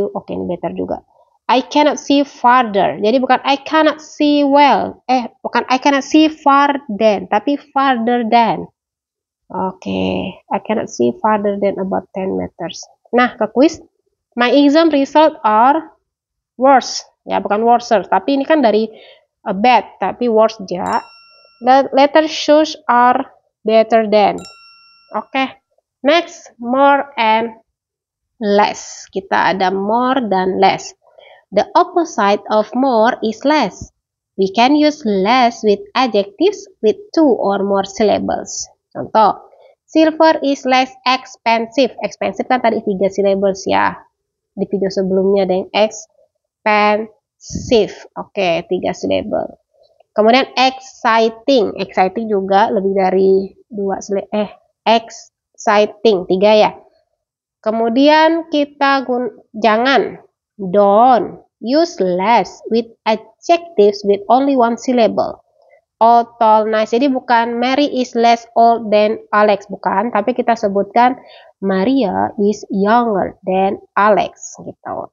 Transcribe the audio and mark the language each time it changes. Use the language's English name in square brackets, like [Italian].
[Indonesian] Oke, ini [English] better juga. I cannot see farther. [Indonesian] Jadi bukan [English] I cannot see well. [Indonesian] Bukan [English] I cannot see far than, [Indonesian] tapi [English] farther than. Oke, I cannot see farther than about 10 meters. [Indonesian] Nah, ke quiz. [English] My exam result are worse. [Indonesian] Ya, bukan worser. Tapi ini kan dari bad, tapi worse juga. [English] The letter shoes are better than. Oke. Next, more and less. [Indonesian] Kita ada [English] more [Indonesian] dan [English] less. The opposite of more is less. We can use less with adjectives with 2 or more syllables. [Indonesian] Contoh, [English] silver is less expensive. [Indonesian] Expensive kan tadi 3 syllables ya. Di video sebelumnya ada yang expensive. Oke, 3 syllable. Kemudian exciting. Exciting juga lebih dari 2 syllable. Exciting, 3 ya. Kemudian kita jangan, [English] don't use less with adjectives with only 1 syllable. Old, tall, nice. [Indonesian] Jadi bukan [English] Mary is less old than Alex, [Indonesian] bukan. Tapi kita sebutkan [English] Maria is younger than Alex [Indonesian] gitu.